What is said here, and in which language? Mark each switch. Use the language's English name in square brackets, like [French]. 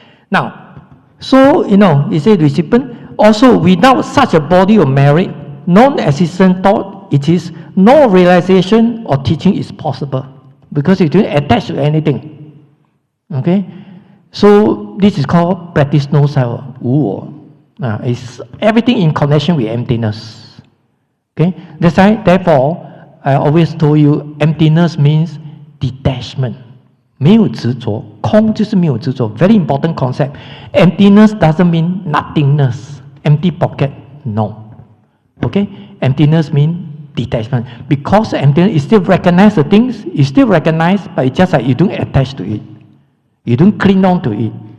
[English] Now, so you say recipient. Also, without such a body of merit, non-existent thought, it is no realization or teaching is possible because you don't attach to anything. Okay, so this is called practice no self. It's everything in connection with emptiness. Okay, that's why, therefore, I always told you, emptiness means detachment. [Chinese] 没有执着，空就是没有执着。 [English] Very important concept. Emptiness doesn't mean nothingness, empty pocket. No. Okay, emptiness means detachment. Because emptiness, you still recognize the things, you still recognize, but it's just like you don't attach to it. You don't cling on to it.